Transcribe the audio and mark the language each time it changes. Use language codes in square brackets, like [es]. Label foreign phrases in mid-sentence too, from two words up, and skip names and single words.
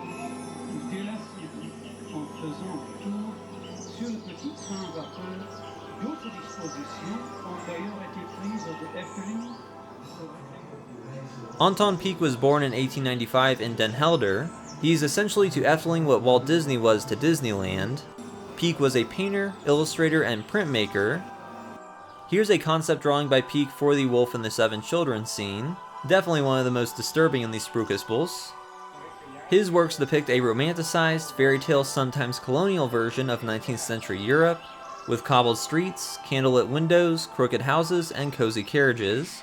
[fr] Délassez-vous en faisant un tour sur le petit train à vapeur. D'autres dispositions ont d'ailleurs été prises de Efteling. [en] Anton Peak was born in 1895 in Den Helder. He is essentially to Efteling what Walt Disney was to Disneyland. Peak was a painter, illustrator, and printmaker. Here's a concept drawing by Peak for the Wolf and the Seven Children scene. Definitely one of the most disturbing in the Sprookjesbos. His works depict a romanticized, fairy tale, sometimes colonial version of 19th century Europe, with cobbled streets, candlelit windows, crooked houses, and cozy carriages.